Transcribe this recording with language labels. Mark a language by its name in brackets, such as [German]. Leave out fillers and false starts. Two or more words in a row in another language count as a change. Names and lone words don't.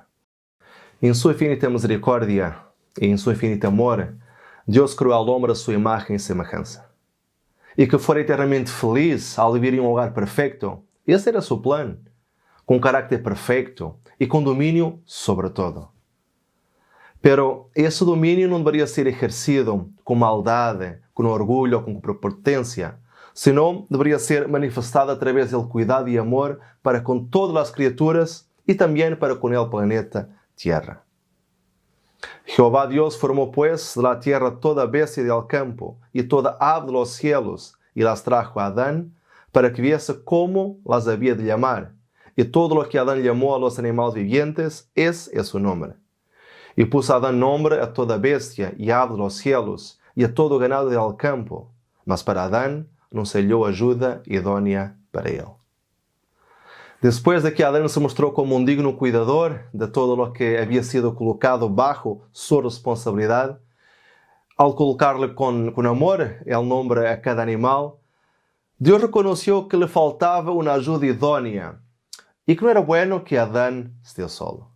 [Spanish] En su infinita misericordia y en su infinito amor, Dios creó al hombre a su imagen y semejanza. Y que fuera eternamente feliz al vivir en un hogar perfecto. Ese era su plan, con carácter perfecto y con dominio sobre todo. [Portuguese] Pero esse domínio não deveria ser exercido com maldade, com orgulho, com prepotência, senão deveria ser manifestado através do cuidado e amor para com todas as criaturas e também para com o planeta Tierra. [Spanish] Jehová Dios formó pues de la tierra toda bestia del campo y toda ave de los cielos y las trajo a Adán para que viese cómo las había de llamar. Y todo lo que Adán llamó a los animales vivientes, ese es su nombre. E puso Adán nombre a toda bestia e ave de los cielos e a todo ganado del campo, mas para Adán não se halló ajuda idónea [Portuguese] para ele. [Spanish] Después de que Adán se mostró como un digno cuidador de todo lo que había sido colocado bajo su responsabilidad, al colocarle con amor el nombre a cada animal, Dios reconoció que le faltaba una ayuda idónea y que no era bueno que Adán esté solo.